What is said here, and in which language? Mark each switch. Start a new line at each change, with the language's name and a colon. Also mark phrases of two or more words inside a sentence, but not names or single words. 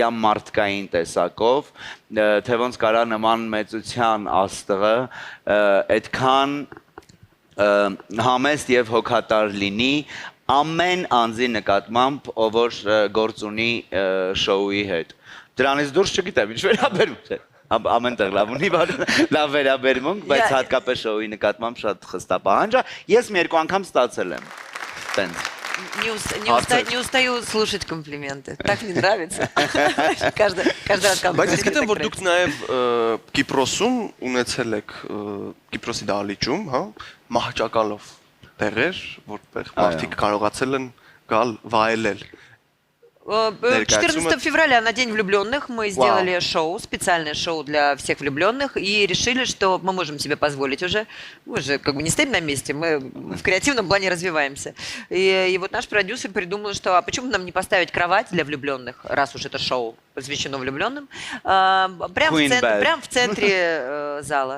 Armenian: մարդկային տեսակով թե ոնց կարա նման մեծության աստղը այդքան համեստ եւ հոգատար լինի ամեն անձի նկատմամբ ով որ գործ ունի շոուի հետ դրանից դուրս չգիտեմ ինչ վերաբերում է ամենտեղ լավ ունի լավ վերաբերմունք բայց հատկապես շոուի նկատմամբ շատ խստապահանջ է ես մի երկու անգամ ստացել եմ տենց
Russian: Не устаю слушать комплименты. Так мне нравится. Каждый раз
Armenian: Բայց ես գիտեմ, որ դուք նաև Կիպրոսում ունեցել եք Կիպրոսի դահլիճում, հա, մահճակալով տեղեր, որտեղ մարդիկ կարողացել են գալ վայելել։
Russian: 14 февраля на День влюбленных мы сделали шоу, специальное шоу для всех влюбленных и решили, что мы можем себе позволить уже. Мы же как бы не стоим на месте, мы в креативном плане развиваемся. И вот наш продюсер придумал, что а почему нам не поставить кровать для влюбленных, раз уж это шоу посвящено влюбленным, прям в центре зала.